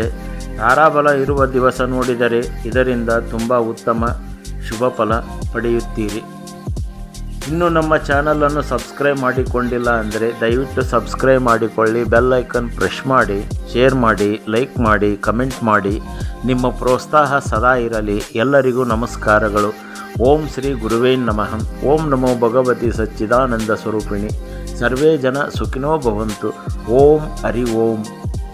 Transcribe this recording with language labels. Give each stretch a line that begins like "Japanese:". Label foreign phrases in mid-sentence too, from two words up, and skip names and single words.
Kannada: ತಾರಾಬಲ ಇರುವ ದಿವಸ ನೋಡಿದರೆ ಇದರಿಂದ ತುಂಬ ಉತ್ತಮ ಶುಭ ಫಲ ಪಡೆಯುತ್ತೀರಿ. ಇನ್ನೂ ನಮ್ಮ ಚಾನಲನ್ನು ಸಬ್ಸ್ಕ್ರೈಬ್ ಮಾಡಿಕೊಂಡಿಲ್ಲ ಅಂದರೆ ದಯವಿಟ್ಟು ಸಬ್ಸ್ಕ್ರೈಬ್ ಮಾಡಿಕೊಳ್ಳಿ,
English: bell icon press
Kannada: ಮಾಡಿ, ಶೇರ್ ಮಾಡಿ, ಲೈಕ್ ಮಾಡಿ, ಕಮೆಂಟ್ ಮಾಡಿ. ನಿಮ್ಮ ಪ್ರೋತ್ಸಾಹ ಸದಾ ಇರಲಿ. ಎಲ್ಲರಿಗೂ ನಮಸ್ಕಾರಗಳು.
Sanskrit: ಓಂ ಶ್ರೀ ಗುರುವೇ ನಮಃ. ಓಂ ನಮೋ ಭಗವತಿ ಸಚ್ಚಿದಾನಂದ ಸ್ವರೂಪಿಣಿ. ಸರ್ವೇ ಜನ ಸುಖಿನೋ ಭವಂತು. ಓಂ ಹರಿ ಓಂ.